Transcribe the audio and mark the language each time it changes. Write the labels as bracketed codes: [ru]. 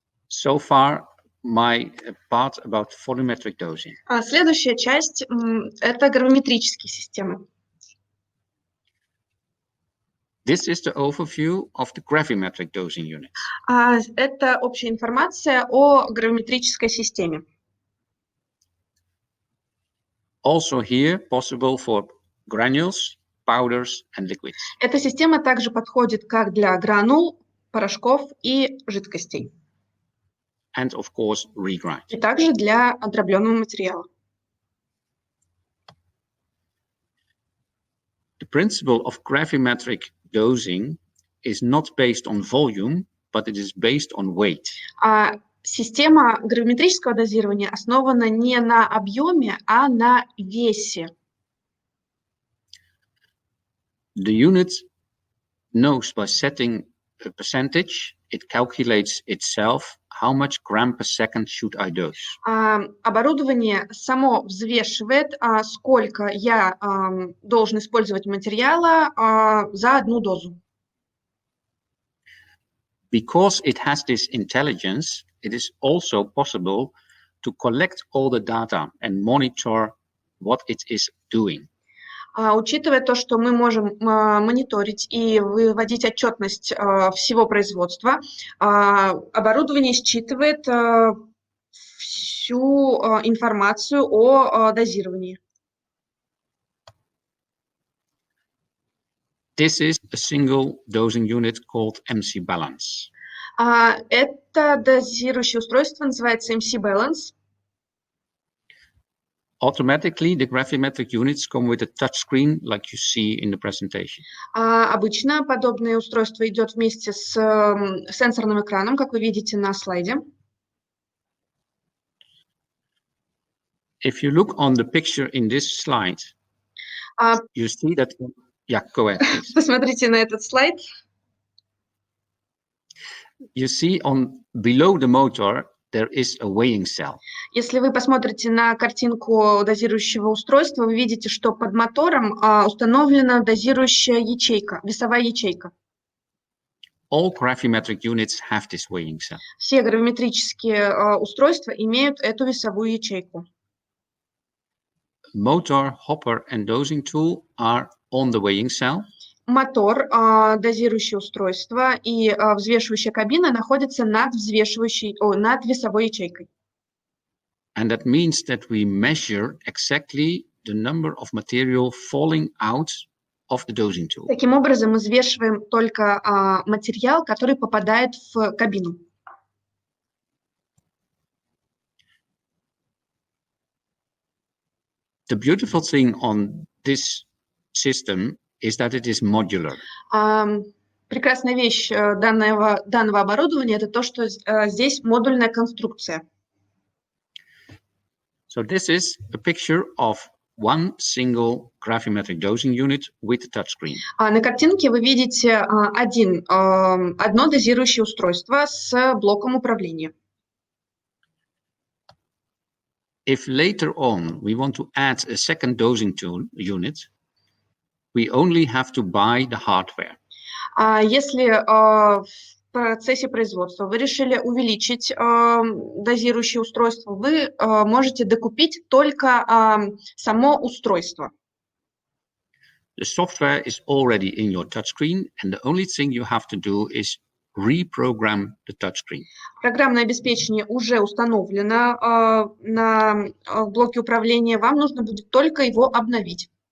[en] So far, my part about volumetric dosing. [ru] Следующая часть – это гравиметрические системы. [en] This is the overview of the gravimetric dosing unit. [ru] Это общая информация о гравиметрической системе. [en] Also here, possible for granules, powders and liquids. [ru] Эта система также подходит как для гранул, порошков и жидкостей. [en] And of course, regrind. [ru] И также для дробленого материала. [en] The principle of gravimetric dosing is not based on volume, but it is based on weight. [ru] Система гравиметрического дозирования основана не на объеме, а на весе. [en] The unit knows by setting a percentage, it calculates itself how much gram per second should I dose. [ru] Оборудование само взвешивает, сколько я должен использовать материала за одну дозу. [en] Because it has this intelligence, it is also possible to collect all the data and monitor what it is doing. [ru] Учитывая то, что мы можем мониторить и выводить отчетность всего производства, оборудование считывает всю информацию о дозировании. [en] This is a single dosing unit called MC Balance. [ru] Это дозирующее устройство называется MC Balance. [en] Automatically, the gravimetric units come with a touch screen like you see in the presentation. [ru] Обычно подобное устройство идет вместе с сенсорным экраном, как вы видите на слайде. [en] If you look on the picture in this slide, you see that. Yeah, go ahead, please. [ru] Посмотрите на этот слайд. [en] You see below the motor there is a weighing cell. [ru] Если вы посмотрите на картинку дозирующего устройства, вы видите, что под мотором установлена дозирующая ячейка, весовая ячейка. [en] All gravimetric units have this weighing cell. [ru] Все гравиметрические устройства имеют эту весовую ячейку. [en] Motor, hopper, and dosing tool are on the weighing cell. [ru] Мотор, дозирующее устройство и взвешивающая кабина находятся над весовой ячейкой. [en] And that means that we measure exactly the number of material falling out of the dosing tool. [ru] Таким образом, мы взвешиваем только материал, который попадает в кабину. [en] The beautiful thing on this system is that it is modular. [ru] Прекрасная вещь данного оборудования – это то, что здесь модульная конструкция. [en] So this is a picture of one single gravimetric dosing unit with a touchscreen. [ru] На картинке вы видите одно дозирующее устройство с блоком управления. [en] If later on we want to add a second dosing unit, we only have to buy the hardware. [ru] Если в процессе производства вы решили увеличить дозирующее устройство, вы можете докупить только само устройство. [en] The software is already in your touchscreen, and the only thing you have to do is reprogram the touchscreen. [ru] Программное обеспечение уже установлено на блоке управления, вам нужно будет только его обновить.